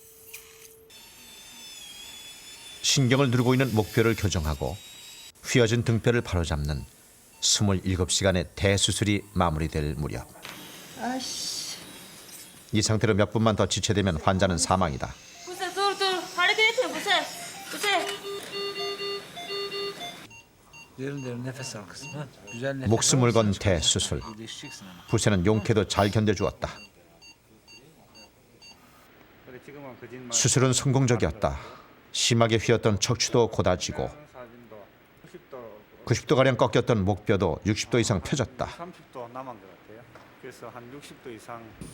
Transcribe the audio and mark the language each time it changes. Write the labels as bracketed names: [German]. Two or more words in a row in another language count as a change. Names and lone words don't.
[Korean] 신경을 누르고 있는 목뼈를 교정하고 휘어진 등뼈를 바로잡는 27시간의 대수술이 마무리될 무렵. 이 상태로 몇 분만 더 지체되면 환자는 사망이다. [Turkish] 부세, dur, hareket etme Bu세. Bu세. Derin derin nefes al kızım. Ha? Güzel nefes [Korean] 목숨을 [Turkish] al. [Korean] 건 대수술. [Turkish] İyileşeceksin ama. [Korean] 부세는 용케도 잘 견뎌주었다. 수술은 성공적이었다. 심하게 휘었던 척추도 곧아지고 90도가량 꺾였던 목뼈도 60도 이상 펴졌다. 30도 남은 것 같아요. 그래서 한 60도 이상.